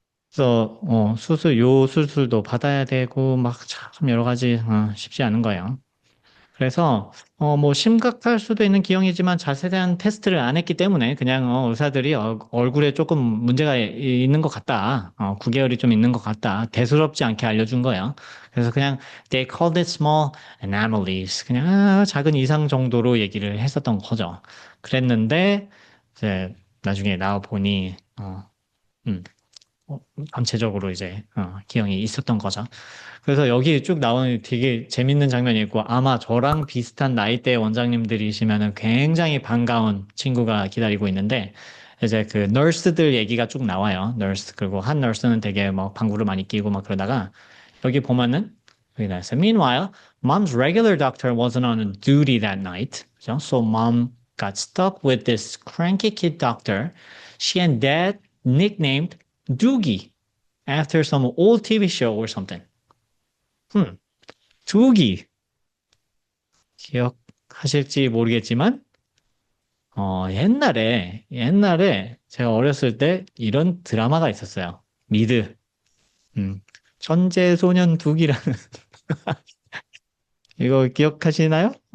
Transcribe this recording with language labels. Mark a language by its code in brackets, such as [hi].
[ko] 그래서, 요 수술도 받아야 되고, 막 참 여러 가지, 쉽지 않은 거예요. 그래서 뭐 심각할 수도 있는 기형이지만 자세한 테스트를 안 했기 때문에 그냥 의사들이 얼굴에 조금 문제가 있는 것 같다. 9개월이 좀 있는 것 같다. 대수롭지 않게 알려준 거예요. [en] 그래서 그냥 they called it small anomalies. [ko] 그냥 작은 이상 정도로 얘기를 했었던 거죠. 그랬는데 이제 나중에 나와 보니 전체적으로 이제 기형이 있었던 거죠. 그래서 여기 쭉 나오는 되게 재밌는 장면이 있고 아마 저랑 비슷한 나이대 원장님들이시면은 굉장히 반가운 친구가 기다리고 있는데 이제 그 널스들 얘기가 쭉 나와요. 널스 그리고 한 널스는 되게 뭐 방구를 많이 끼고 막 그러다가 여기 보면은 여기 나왔어요. [en] Meanwhile, mom's regular doctor wasn't on duty that night. [ko] 그죠? [en] So mom got stuck with this cranky kid doctor. She and dad nicknamed Doogie after some old TV show or something. [ko] 두기 기억하실지 모르겠지만 옛날에 제가 어렸을 때 이런 드라마가 있었어요. 미드 천재소년 두기라는 이거 기억하시나요?